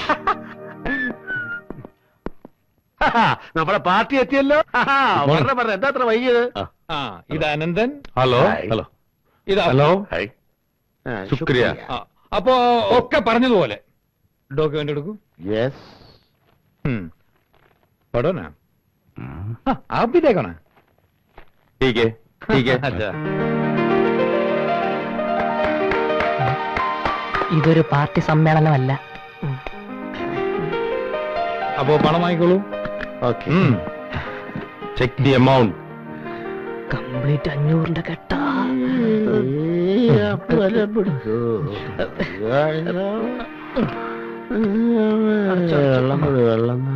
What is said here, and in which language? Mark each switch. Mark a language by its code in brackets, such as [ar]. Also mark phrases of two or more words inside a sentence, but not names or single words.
[ml] നമ്മുടെ പാർട്ടി എത്തിയല്ലോ. എന്താ അത്ര വൈകിയത്? ഇത് അനന്തൻ. ഹലോ. ഹലോ. ശുക്രിയ. അപ്പോ ഒക്കെ പറഞ്ഞതുപോലെ ഡോക്യുമെന്റ് എടുക്കൂ. യെസ്. [hi] पढ़ो ना। आप भी देखो ना। ठीक है. अच्छा. [ml] ഇതൊരു പാർട്ടി സമ്മേളനമല്ല. അപ്പോ പണം വാങ്ങിക്കോളൂ. ഓക്കെ. [en] check the amount. [ml] കംപ്ലീറ്റ് 500 കെട്ടാ. വെള്ളം